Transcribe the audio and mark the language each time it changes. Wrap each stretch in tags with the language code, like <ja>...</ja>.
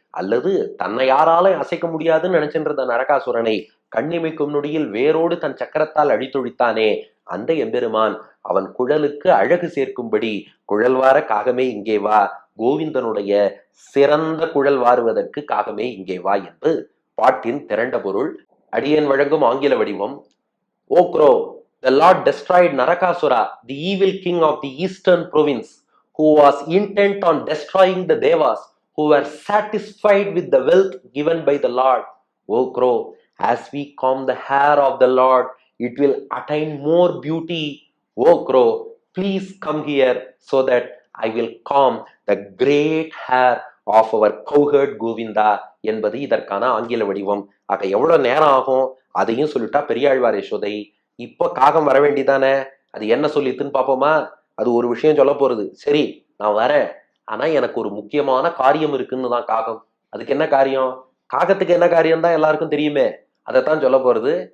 <ta>அல்லது தன்னை யாராலும் அசைக்க முடியாதுன்னு நினைச்சிருந்த நரகாசுரனை கண்ணிமைக்கும் நொடியில் வேரோடு தன் சக்கரத்தால் அழித்தொழித்தானே, அந்த எம்பெருமான் அவன் குழலுக்கு அழகு சேர்க்கும்படி குழல்வார காகமே இங்கே வா, கோவிந்தனுடைய சிறந்த குழல் வாருவதற்கு காகமே இங்கே வா என்று பாட்டின் திரண்ட பொருள். அடியேன் வழங்கும் ஆங்கில வடிவம்.</ta> <en>O crow, the Lord destroyed Narakasura, the evil king of the eastern province, who was intent on destroying the Devas, who were satisfied with the wealth given by the Lord. O crow, as we comb the hair of the Lord, it will attain more beauty. O crow, please come here so that I will comb the great hair of our cowherd Govinda</en> <ta>என்பது இதற்கான ஆங்கில வடிவம். ஆக எவ்வளவு நேரம் ஆகும் அதையும் சொல்லிட்டா பெரியாழ்வார் யசோதை. இப்ப காகம் வர வேண்டிதானே, அது என்ன சொல்லித்துன்னு பாப்போமா? அது ஒரு விஷயம் சொல்ல போறது. சரி நான் வரேன், ஆனா எனக்கு ஒரு முக்கியமான காரியம் இருக்குன்னு தான் காகம். அதுக்கு என்ன காரியம்? காகத்துக்கு என்ன காரியம் தான் எல்லாருக்கும் தெரியுமே, அதைத்தான் சொல்ல போறது.</ta>